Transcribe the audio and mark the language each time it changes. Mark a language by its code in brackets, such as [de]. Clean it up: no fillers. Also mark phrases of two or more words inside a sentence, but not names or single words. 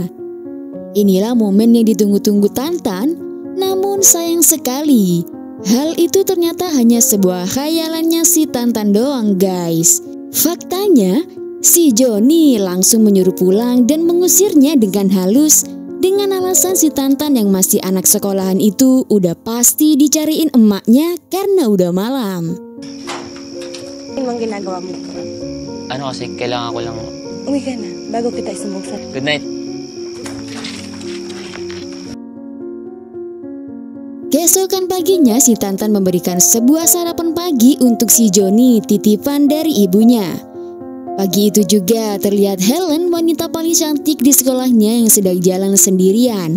[id] Inilah momen yang ditunggu-tunggu Tantan, namun sayang sekali, hal itu ternyata hanya sebuah khayalannya si Tantan doang guys. Faktanya, Si Joni langsung menyuruh pulang dan mengusirnya dengan halus dengan alasan si Tantan yang masih anak sekolahan itu udah pasti dicariin emaknya karena udah malam. [tl] Anong ginagawa mo? Ano kasi, kailangan ko lang... Uwi ka na, bago kita isumbong sa... [en] Good night. [id] Keesokan paginya si Tantan memberikan sebuah sarapan pagi untuk si Joni titipan dari ibunya. Pagi itu juga terlihat Helen, wanita paling cantik di sekolahnya yang sedang jalan sendirian.